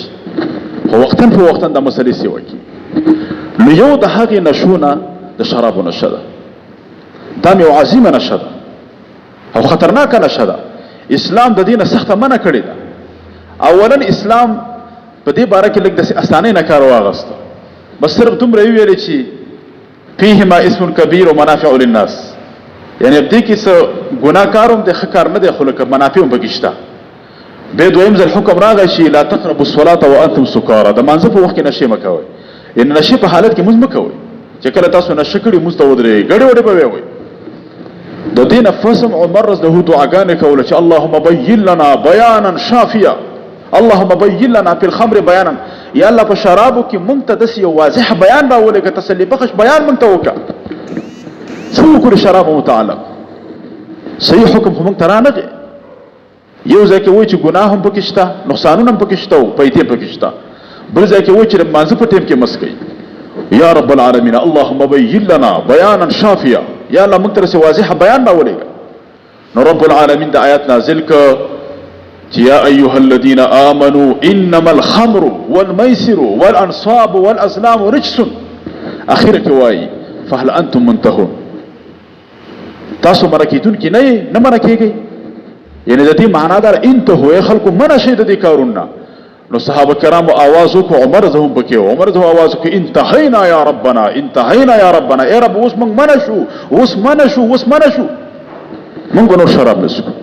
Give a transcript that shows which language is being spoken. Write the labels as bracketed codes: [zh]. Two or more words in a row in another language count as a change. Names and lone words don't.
[ps] خو وختن په وختن دا مسلې سیوا کی. نو یو د هغې نشونه د شرابو نشه ده. دا یو عظیمه نشه ده او خطرناکه نشه ده. اسلام د دې نه سخته منع کړې ده. اولا اسلام په دې باره کې لږ داسې اسانۍ نه کار واغسته، بس صرف دومره یې ویلې چې [ar] فیهما اسم کبیر و منافع للناس، [ps] یعنی دې کې څه ګناه کار هم دی، ښه کار نه دی، خو لکه منافع هم پکې شته. بیا دویم ځل حکم راغی چې [ar] لا تقربوا الصلاة وانتم سکارى، [ps] د مانځه په وخت کې نشې مه کوئ. یعنې نشې په حالت کې مونځ مه کوئ. چې کله تاسو نشه کړي مونځ ته ودرېږئ ګډې وډې به ویئ. د دې نه فسم عمر [ar] رضی الله [ps] دعاګانې کوله چې [ar] اللهم بین لنا بیانا شافیا، اللهم بین لنا فی الخمر بیانا، [ps] یا الله په شرابو کې مونږ ته داسې یو واضح بیان راولېږه، تسلي بخش بیان مونږ ته وکړه. څه وکړو شرابو متعلق صحیح حکم خو مونږ ته رانغی. یو ځای کې وایي چې ګناه هم پکې شته، نقصانونه هم پکې شته او پیتې پکې شته. بل ځای کې وایي چې د مانځه په ټیم کې مس کوي. [ar] یا رب العالمین اللهم بین لنا بیانا شافیا، [ps] یا الله مونږ ته داسې واضح بیان راولېږه. نو [ar] رب العالمین [ps] د آیات نازل کړ چې [ar] یا ایها الذین آمنوا انما الخمر والمیسر والانصاب والازلام رجس، [ps] اخر کې وایي [ar] فهل انتم منتهون، [ps] تاسو منع کېدونکي نه یې، نه منع کېږئ. یعنی د دې معنا دا انتهو خلکو منع شئ د دې کارونه. نو صحابه کرامو آواز وکړو، عمر زه هم پکې و، عمر زه آواز وکړو [ar] انتهینا یا ربنا، انتهینا یا ربنا، [ps] ای رب اوس موږ منع شو، اوس منع شو، اوس منع شو، موږ به نور شراب نه څښو.